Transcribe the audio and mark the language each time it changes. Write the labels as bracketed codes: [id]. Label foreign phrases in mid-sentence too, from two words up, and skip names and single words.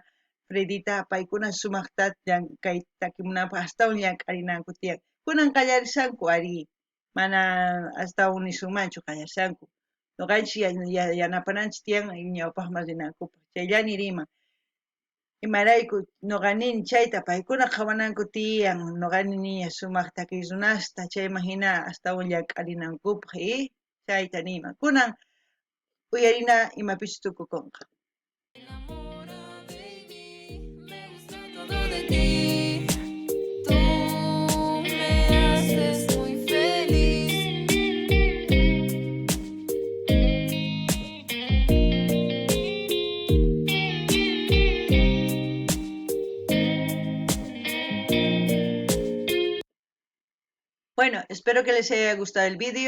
[qu] Fredita paykuna sumaqta kay takimunanpaq astawan llank'arinanku tiyan kunan qallarishanku ari mana astawan nisunmanchu qallarishanku nuqanchik yanapananchik tiyan ñawpaqman rinankupaq chayllani riman imarayku nuqanini chayta paykuna qhawananku tiyan nuqanini sumaq takiy runasta chayman hina astawan llank'arinankupaq chayta niman kunan uyarina imapichus tukukunqa. [es] Enamora, baby. Me gusta todo de ti, tú me haces muy feliz. Bueno, espero que les haya gustado el vídeo.